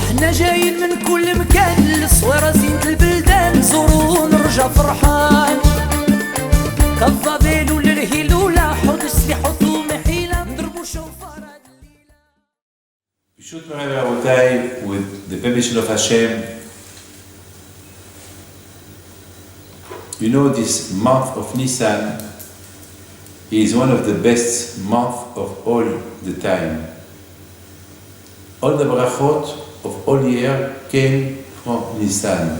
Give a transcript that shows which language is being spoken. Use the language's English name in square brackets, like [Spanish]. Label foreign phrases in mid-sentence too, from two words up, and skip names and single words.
[Arabic] حنا جايين من كل مكان للصويرة زينة البلدان نزورو ونرجع فرحان كالضبيل وللهيلولة حوض السليح وثوم حيلة نضربو شوفار هاد الليلة. [Hebrew] ברשות מוריי ורבותיי, [English] with the permission of Hashem, you know this month of Nisan is one of the best months of all the time. All the brachot of all year came from Nisan.